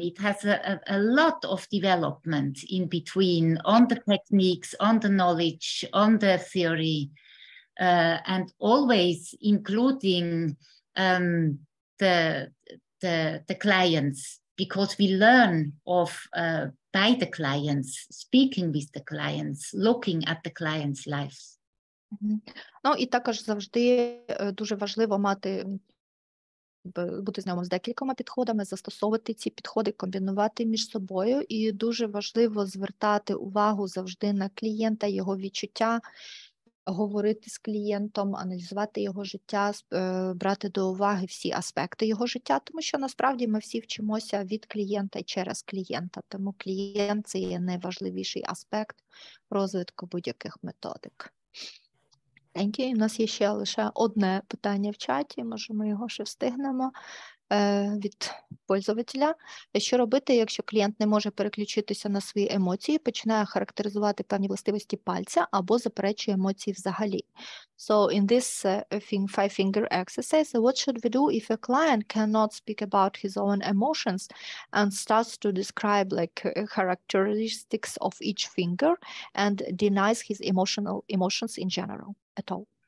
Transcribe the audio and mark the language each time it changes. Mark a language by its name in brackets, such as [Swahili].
[English] It has a lot of development in between on the techniques, on the knowledge, on the theory, and always including the clients. Because we learn by the clients, speaking with the clients, looking at the clients' lives. [Ukrainian] І також завжди дуже важливо бути знайомим з декількома підходами, застосовувати ці підходи, комбінувати між собою. І дуже важливо звертати увагу завжди на клієнта, його відчуття, говорити з клієнтом, аналізувати його життя, брати до уваги всі аспекти його життя, тому що насправді ми всі вчимося від клієнта і через клієнта, тому клієнт – це є найважливіший аспект розвитку будь-яких методик. У нас є ще лише одне питання в чаті, може ми його ще встигнемо, від пользователя. Що робити, якщо клієнт не може переключитися на свої емоції, починає характеризувати певні властивості пальця або заперечує емоції взагалі? [English] So in this five-finger exercise, what should we do if a client cannot speak about his own emotions and starts to describe characteristics of each finger and denies his emotions in general at all?